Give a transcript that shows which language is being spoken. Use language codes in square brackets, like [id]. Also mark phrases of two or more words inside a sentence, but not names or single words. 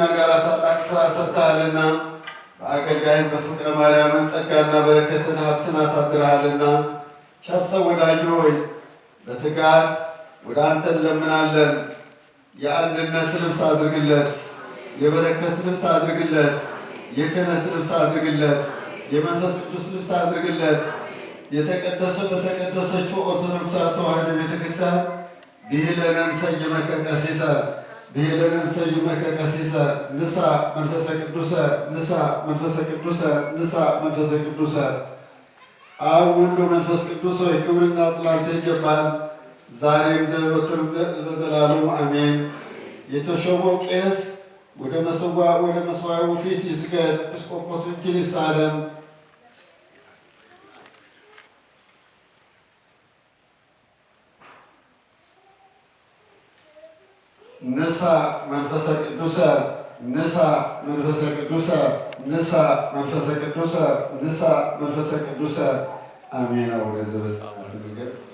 [am] ጋር ታላቅ ስራ ሰርተሃልና በአገልጋይህ በፍቅረ ማርያምን ጸጋና በረከትን ሀብትን አሳድረሃልና ቸር ሰው ወዳጅ ሆይ በትጋት ወደ አንተ እንለምናለን። የአንድነት ልብስ አድርግለት፣ የበረከት ልብስ አድርግለት፣ የክህነት ልብስ አድርግለት፣ የመንፈስ ቅዱስ ልብስ አድርግለት። በተቀደሰችው ኦርቶዶክሳዊት ተዋሕዶ ቤተክርስቲያን [gez] ብሂለነ ንሰይመከ ቀሲሰ ብሂለነ ንሰይመከ ቀሲሰ ንሳ መንፈሰ ቅዱሰ ንሳ መንፈሰ ቅዱሰ ንሳ መንፈሰ ቅዱሰ። [am] አብ ወልድ መንፈስ ቅዱስ ሆይ ክብርና ጥላንተ ይገባል፣ ዛሬም ዘወትርም ለዘላለሙ አሜን። የተሾመው ቄስ ወደ መስዋዕቱ ፊት ይስገድ፣ ኤጲስቆጶሱ እጁን ይሳለም። [gez] ንሳ መንፈሰ ቅዱሰ ንሳ መንፈሰ ቅዱሰ ንሳ መንፈሰ ቅዱሰ ንሳ መንፈሰ ቅዱሰ አሜን። አቡነ ዘበሰማያት